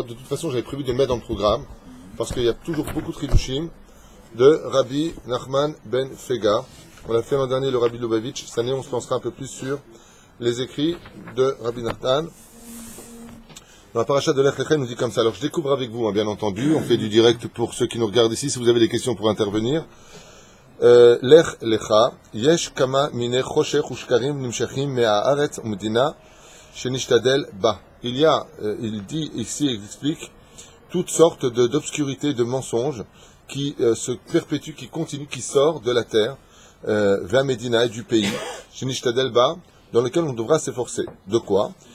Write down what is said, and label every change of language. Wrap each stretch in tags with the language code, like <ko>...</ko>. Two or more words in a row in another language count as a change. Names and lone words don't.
<fr>De toute façon, j'avais prévu de mettre dans le programme parce qu'il y a toujours beaucoup de chidushim de Rabbi Nachman ben Fega. On a fait l'an dernier le Rabbi Lubavitch. Cette année, on se lancera un peu plus sur les écrits de Rabbi Nathan. Dans la paracha de Lech Lecha, il nous dit comme ça. Alors, je découvre avec vous, bien entendu. On fait du direct pour ceux qui nous regardent ici. Si vous avez des questions pour intervenir.</fr> <he>לך לך, יש כמה מיני חושך ושקרים נמשכים מהארץ ומדינה.</he> <fr>Il y a, il dit ici, il explique, toutes sortes d'obscurités, de mensonges qui se perpétuent, qui continuent, qui sortent de la terre vers Médina et du pays, dans lequel on devra s'efforcer. De quoi?</fr>